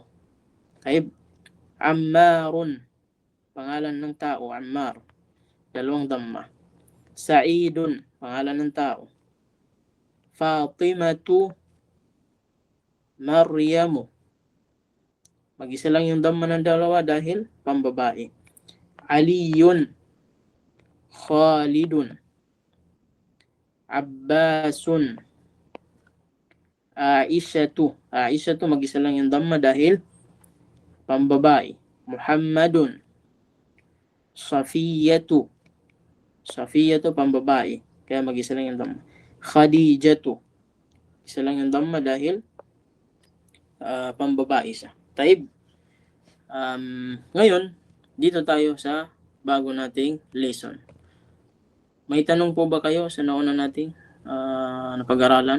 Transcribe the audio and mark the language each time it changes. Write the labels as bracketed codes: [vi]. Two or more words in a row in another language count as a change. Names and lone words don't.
[tl] Taib. Ammarun. Pangalan ng tao, Ammar. Dalawang Dhamma. Sa'idun. Pangalan ng tao. Fatimatu. Maryamu. Mag-isa lang yung Dhamma ng dalawa dahil pambabae. Aliyun. Khalidun. Abbasun. Aishatu. Aishatu, mag-isa lang yung Dhamma dahil pambabae. Muhammadun. Safiyatu. Safiyatu, pambabae. Kaya mag-isa lang yung Dhamma. Khadijatu. Isa lang yung Dhamma dahil pambabae siya. Taib. Ngayon, dito tayo sa bago nating lesson. May tanong po ba kayo sa nauna nating napag-aralan?